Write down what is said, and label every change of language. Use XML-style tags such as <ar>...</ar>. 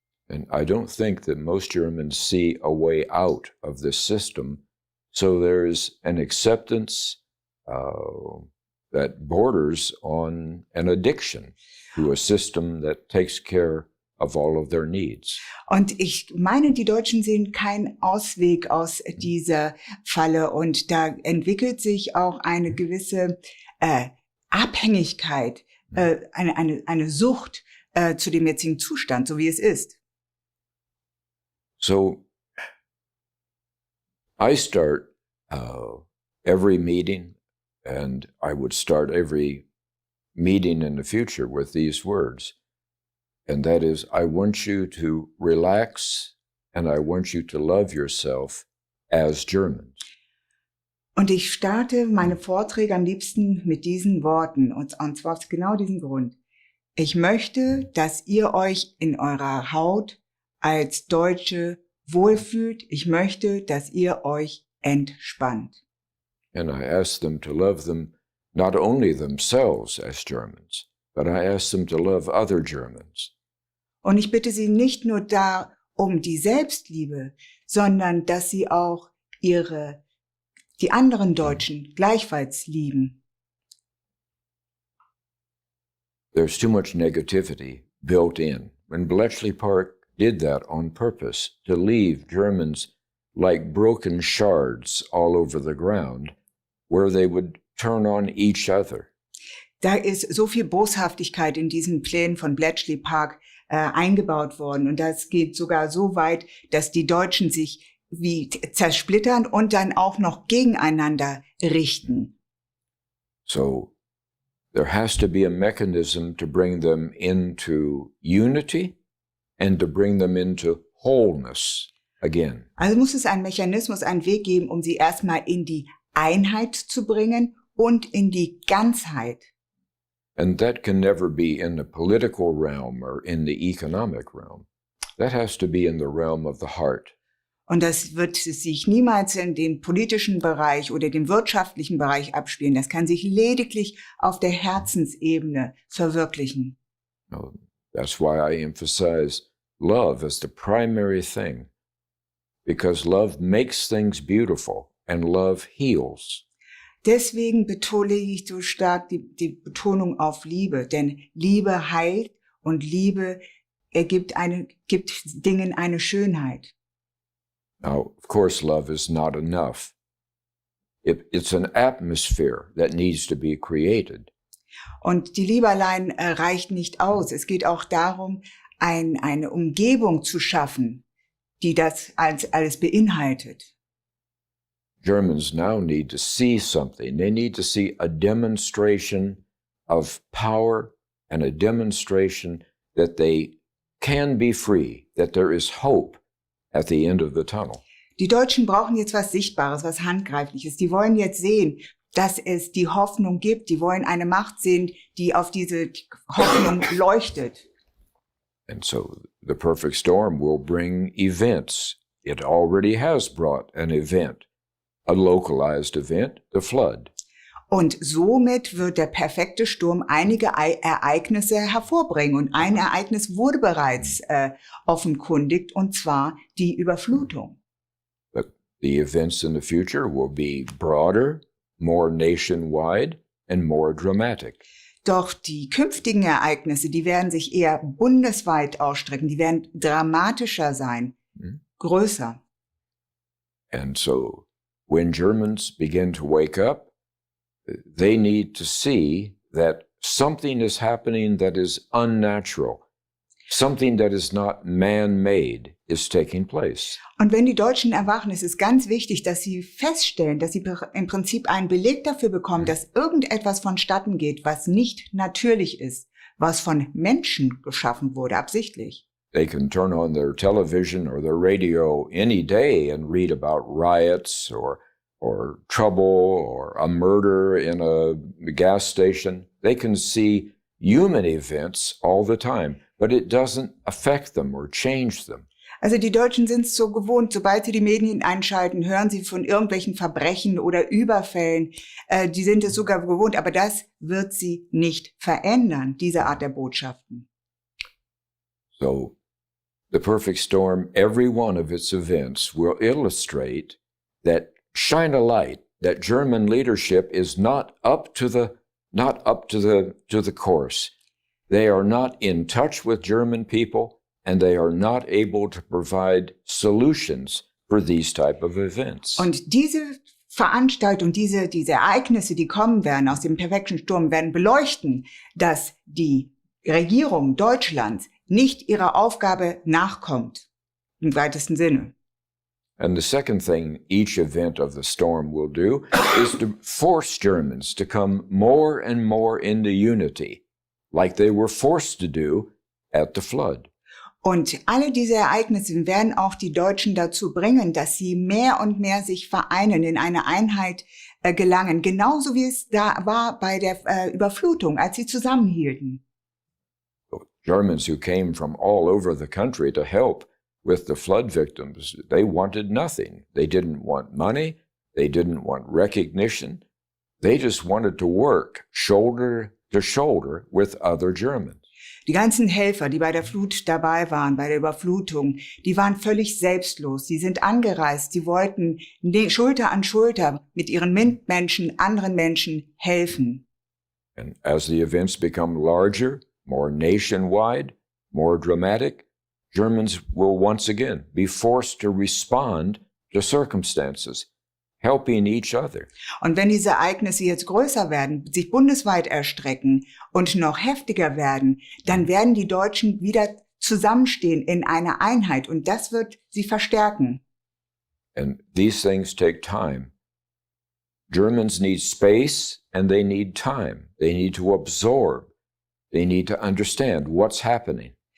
<en>And I don't think that most Germans see a way out of this system, so there is an acceptance that borders on an addiction to a system that takes care of all of their needs.</en> <de>Und ich meine, die Deutschen sehen keinen Ausweg aus dieser Falle und da entwickelt sich auch eine gewisse Abhängigkeit, eine Sucht zu dem jetzigen Zustand, so wie es ist.</de> <en>So I start every meeting, and I would start every meeting in the future with these words. And that is, I want you to relax and I want you to love yourself as Germans.</en> <de>Und ich starte meine Vorträge am liebsten mit diesen Worten, und zwar aus genau diesem Grund. Ich möchte, dass ihr euch in eurer Haut als Deutsche wohlfühlt. Ich möchte, dass ihr euch entspannt.</de> <en>And I ask them to love them, not only themselves as Germans, but I ask them to love other Germans.</en> <de>Und ich bitte sie nicht nur da um die Selbstliebe, sondern dass sie auch die anderen Deutschen gleichfalls lieben.</de> <en>There's too much negativity built in. When Bletchley Park did that on purpose, to leave Germans like broken shards all over the ground, where they would turn on each other.</en> <de>Da ist so viel Boshaftigkeit in diesen Plänen von Bletchley Park eingebaut worden. Und das geht sogar so weit, dass die Deutschen sich wie zersplittern und dann auch noch gegeneinander richten.</de> <en>So there has to be a mechanism to bring them into unity and to bring them into wholeness again.</en> <de>Also muss es einen Mechanismus, einen Weg geben, um sie erstmal in die Einheit zu bringen und in die Ganzheit.</de> <en>And that can never be in the political realm or in the economic realm. That has to be in the realm of the heart.</en> <de>Und das wird sich niemals in den politischen Bereich oder den wirtschaftlichen Bereich abspielen. Das kann sich lediglich auf der Herzensebene verwirklichen.</de> <en>That's why I emphasize love as the primary thing. because love makes things beautiful and love heals.</en> <de>Deswegen betone ich so stark die Betonung auf Liebe, denn Liebe heilt und Liebe gibt Dingen eine Schönheit.</de> <en>Now, of course, love is not enough. It's an atmosphere that needs to be created.</en> <de>Und die Liebe allein reicht nicht aus. Es geht auch darum, eine Umgebung zu schaffen, die das alles beinhaltet.</de> <en>Germans now need to see something. They need to see a demonstration of power and a demonstration that they can be free, that there is hope at the end of the tunnel.</en> <de>Die Deutschen brauchen jetzt was Sichtbares, was Handgreifliches. Die wollen jetzt sehen, dass es die Hoffnung gibt. Die wollen eine Macht sehen, die auf diese Hoffnung leuchtet.</de> <en>And so the perfect storm will bring events. It already has brought an event, a localized event, the flood.</en> <de>Und somit wird der perfekte Sturm einige Ereignisse hervorbringen. Und ein Ereignis wurde bereits offenkundigt, und zwar die Überflutung.</de> <en>But the events in the future will be broader, more nationwide, and more dramatic.</en> <de>Doch die künftigen Ereignisse, die werden sich eher bundesweit ausstrecken, die werden dramatischer sein, größer.</de> <en>And so when Germans begin to wake up, they need to see that something is happening that is unnatural. Something that is not man-made is taking place.</en> <de>Und wenn die Deutschen erwachen, ist es ganz wichtig, dass sie feststellen, dass sie im Prinzip einen Beleg dafür bekommen, dass irgendetwas vonstatten geht, was nicht natürlich ist, was von Menschen geschaffen wurde, absichtlich.</de> <en>They can turn on their television or their radio any day and read about riots or trouble or a murder in a gas station. They can see human events all the time, but it doesn't affect them or change them.</en> <de>Also die Deutschen sind es so gewohnt, sobald sie die Medien einschalten, hören sie von irgendwelchen Verbrechen oder Überfällen. Die sind es sogar gewohnt, aber das wird sie nicht verändern, diese Art der Botschaften.</de> <en>So, the perfect storm, every one of its events will illustrate that, shine a light that German leadership is not up to the course. They are not in touch with German people, and they are not able to provide solutions for these type of events.</en> <de>Und diese Veranstaltung, diese Ereignisse, die kommen werden aus dem perfekten Sturm, werden beleuchten, dass die Regierung Deutschlands nicht ihrer Aufgabe nachkommt, im weitesten Sinne.</de> <en>And the second thing each event of the storm will do is to force Germans to come more and more into unity, like they were forced to do at the flood.</en> <de>Und alle diese Ereignisse werden auch die Deutschen dazu bringen, dass sie mehr und mehr sich vereinen, in eine Einheit gelangen, genauso wie es da war bei der Überflutung, als sie zusammenhielten.</de> <en>Germans who came from all over the country to help with the flood victims, they wanted nothing. They didn't want money. They didn't want recognition. They just wanted to work shoulder to shoulder with other Germans.</en> <de>Die ganzen Helfer, die bei der Flut dabei waren, bei der Überflutung, die waren völlig selbstlos. Sie sind angereist. Sie wollten Schulter an Schulter mit ihren Mitmenschen, anderen Menschen helfen.</de> <en>And as the events become larger, more nationwide, more dramatic, Germans will once again be forced to respond to circumstances, helping each other.</en> <de>Und wenn diese Ereignisse jetzt größer werden, sich bundesweit erstrecken und noch heftiger werden, dann werden die Deutschen wieder zusammenstehen in einer Einheit und das wird sie verstärken.</de> <en>And these things take time. Germans need space and they need time. They need to absorb. They need to understand what's happening.</en>